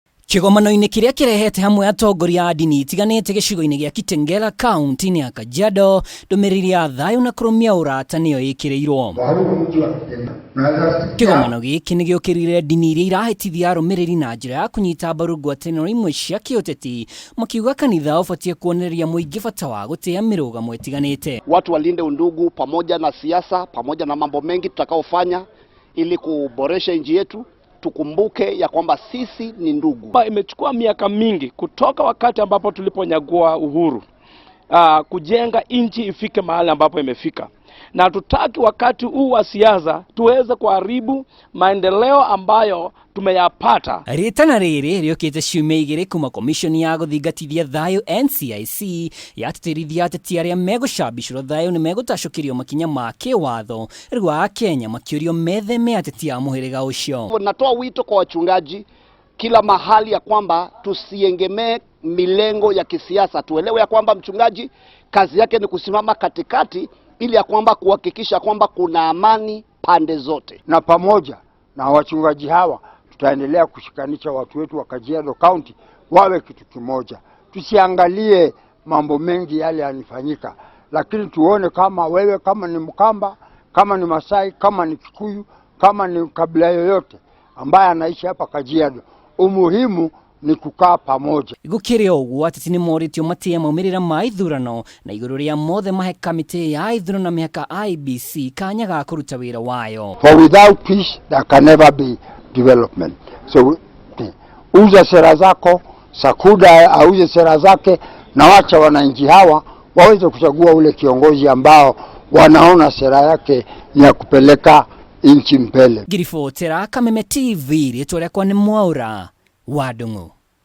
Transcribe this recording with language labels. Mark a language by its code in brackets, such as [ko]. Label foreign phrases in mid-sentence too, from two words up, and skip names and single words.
[ki] Kigomano-inĩ kĩrĩa kĩrehete hamwe atongoria a ndini itiganĩte gĩcigo-inĩ gĩa Kitengela kaunti-inĩ ya Kajiado, ndũmĩrĩri ya thayũ na kũrũmia ũrata nĩyo ĩkĩrĩirwo. Kĩgomano gĩkĩ nĩ gĩũkĩrĩire ndini iria irahĩtithia arũmĩrĩri na njĩra ya kũnyita mbaru ngwatanĩro imwe cia kĩũteti, makiuga kanitha ũbatiĩ kuonereria mũingĩ bata wa gũtĩa mĩrũgamo ĩtiganĩte. [sw] Watu walinde undugu pamoja na siasa, pamoja na mambo mengi tutakaofanya ili kuboresha nchi yetu. Tukumbuke ya kwamba sisi ni ndugu. Imechukua miaka mingi kutoka wakati ambapo tuliponyagua uhuru kujenga nchi ifike mahali ambapo imefika, na tutaki wakati huu wa siasa tuweze kuharibu maendeleo ambayo tumeyapata. [ki] Ritana rĩrĩ rĩũkĩte ciumia igĩrĩ kuma komishoni ya gũthingatithia thayũ NCIC yatĩtĩrithia ateti arĩa megũcambicũra thayũ nĩ megũtacũkĩrio makinya ma kĩwatho rĩrĩa Kenya makĩũrio metheme ateti a mũhĩrĩga ũcio. [sw] Natoa wito kwa wachungaji kila mahali ya kwamba tusiengemee milengo ya kisiasa. Tuelewe ya kwamba mchungaji kazi yake ni kusimama katikati ili ya kwamba kuhakikisha kwamba kuna amani pande zote. Na pamoja na wachungaji hawa tutaendelea kushikanisha watu wetu wa Kajiado County wawe kitu kimoja. Tusiangalie mambo mengi yale yanifanyika, lakini tuone kama wewe, kama ni Mkamba, kama ni Masai, kama ni Kikuyu, kama ni kabila yoyote ambaye anaishi hapa Kajiado, umuhimu ni kukaa pamoja. [ki] Gũkĩrĩ ũguo ateti nĩ morĩtio matĩe maumĩrĩra ma ithurano na igũrũ rĩa mothe mahe kamĩtĩ ya ithurano na mĩhaka IEBC kanya ga kũruta wĩra wayo. [en] For without peace there can never be development. [sw] So uza sera zako, Sakuda auze sera zake, na wacha wananchi hawa waweze kuchagua ule kiongozi ambao wanaona sera yake ni ya kupeleka nchi mbele. [ki] Ngiribotera Kameme TV rĩtwa rĩakwa nĩ Mwaura wa Ndung'u.